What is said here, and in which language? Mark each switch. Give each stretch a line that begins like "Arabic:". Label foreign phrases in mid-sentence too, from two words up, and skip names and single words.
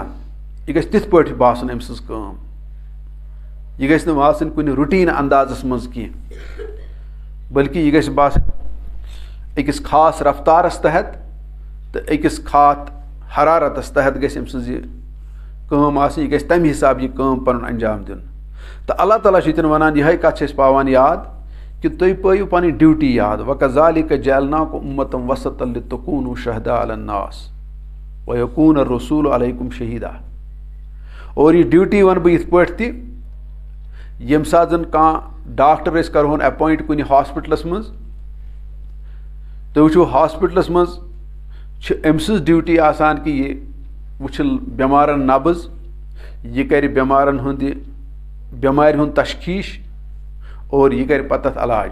Kashmiri: یہِ گژھِ تِتھ پٲٹھۍ باسُن أمۍ سٕنٛز کٲم. یہِ گژھِ نہٕ باسٕنۍ کُنہِ رُٹیٖن اندازس منٛز کینٛہہ بٔلکہِ یہِ گژھِ باسٕنۍ أکِس خاص رفتارس تحت تہٕ أکِس خاص حرارتس تحت گژھِ أمۍ سٕنٛز یہِ کٲم آسٕنۍ. یہِ گژھِ تمہِ حسابہٕ یہِ کٲم پنُن انجام دیُن. تہٕ اللہ تعالیٰ چھُ ییٚتٮ۪ن ونان یِہے کتھ چھِ أسۍ پاوان یاد کہِ تُہۍ پٲیِو پنٕنۍ ڈیوٹی یاد.
Arabic: وَکَذَالِکَ جَعَلْنَاکُمْ أُمَّةً وَسَطًا لِتَکُونُوا شُہَدَاءَ عَلَى النَّاسِ وَیَکُونَ الرَّسُولُ عَلَیکُم شہیٖدا.
Kashmiri: اور یہِ ڈیوٹی ونہٕ بہٕ یِتھ پٲٹھۍ تہِ ییٚمہِ ساتہٕ زن کانٛہہ ڈاکٹر أسۍ کرہون اٮ۪پوینٹ کُنہِ ہاسپِٹلس منٛز تُہۍ وٕچھِو ہاسپِٹلس منٛز چھِ أمۍ سٕنٛز ڈیوٹی آسان کہِ یہِ وٕچھِ بٮ۪مارن نبض یہِ کرِ بٮ۪مارن ہُنٛد یہِ بٮ۪مارِ ہُنٛد تشخیٖص اور یہِ کرِ پتہٕ تتھ علاج.